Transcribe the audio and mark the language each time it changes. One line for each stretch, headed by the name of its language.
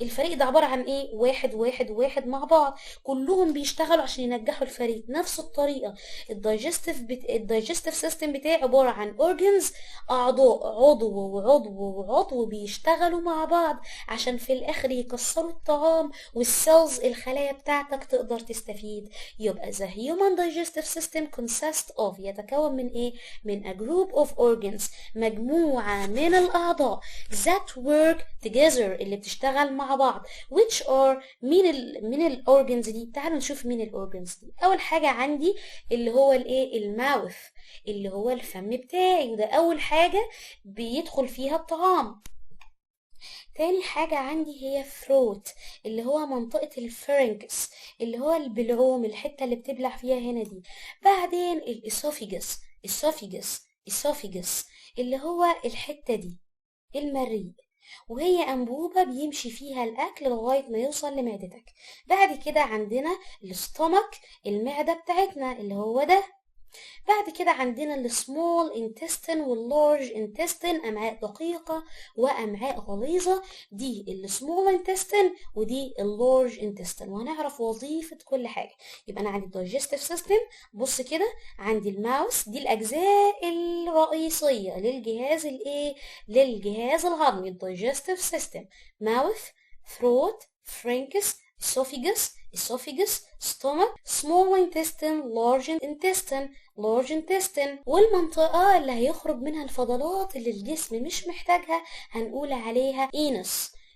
Arabic: الفريق ده عبارة عن ايه؟ واحد واحد واحد مع بعض، كلهم بيشتغلوا عشان ينجحوا الفريق. نفس الطريقة الدايجستيف سيستم بتاعي عبارة عن organs، اعضاء، عضو وعضو وعضو بيشتغلوا مع بعض عشان في الاخر يكسروا الطعام، والسيلز الخلايا بتاعتك تقدر تستفيد.
English: يبقى the human digestive system consists of،
Arabic: يتكون من ايه؟ من
English: a group of organs،
Arabic: مجموعة من الاعضاء
English: that work together،
Arabic: اللي بتشتغل مع بعض.
English: which are
Arabic: مين الاورجنز دي؟ تعالوا نشوف مين الاورجنز دي. اول حاجة عندي اللي هو الايه؟ الماوث، اللي هو الفم بتاعي، وده اول حاجة بيدخل فيها الطعام. تاني حاجة عندي هي throat، اللي هو منطقة الفرنكس، اللي هو البلعوم، الحتة اللي بتبلع فيها هنا دي. بعدين الاسوفيجس، اسوفيجس اللي هو الحتة دي، المريء، وهي أنبوبة بيمشي فيها الأكل لغاية ما يوصل لمعدتك. بعد كده عندنا الاستومك، المعدة بتاعتنا اللي هو ده. بعد كده عندنا السمول انتستين واللارج انتستين، امعاء دقيقة وامعاء غليظة. دي السمول انتستين ودي اللارج انتستين، وهنعرف وظيفة كل حاجة. يبقى انا عندي الدايجستيف سيستم، بص كده، عندي الماوس، دي الاجزاء الرئيسية للجهاز الايه؟ للجهاز الهضمي.
English: الدايجستيف system mouth, throat, pharynx, esophagus, stomach, small intestine, large intestine. large intestine.
Arabic: والمنطقة اللي هيخرج منها الفضلات اللي الجسم مش محتاجها هنقول عليها anus.